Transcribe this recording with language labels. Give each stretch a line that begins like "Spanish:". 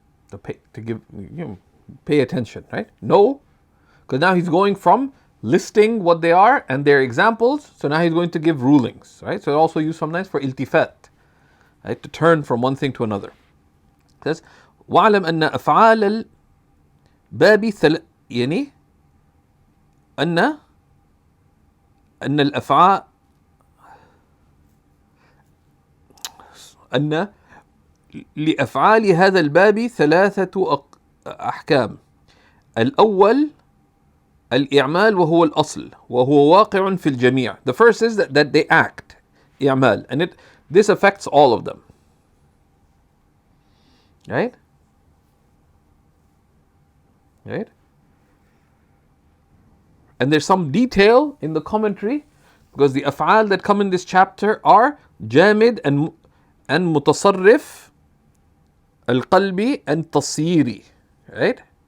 English: To give, pay attention, right? No, because now he's going from listing what they are and their examples, so now he's going to give rulings, right? So also used sometimes for iltifat, right? To turn from one thing to another. It says,
Arabic: واعلم أن أفعال الباب يعني أن الأفعال أن لأفعال هذا الباب ثلاثة أحكام. الأول الإعمال وهو الأصل وهو واقع في الجميع.
English: The first is that they act.
Arabic: إعمال.
English: And this affects all of them. Right? Right? And there's some detail in the commentary because the af'al that come in this chapter are jamid and mutasarrif, al-qalbi and tasiri. Right?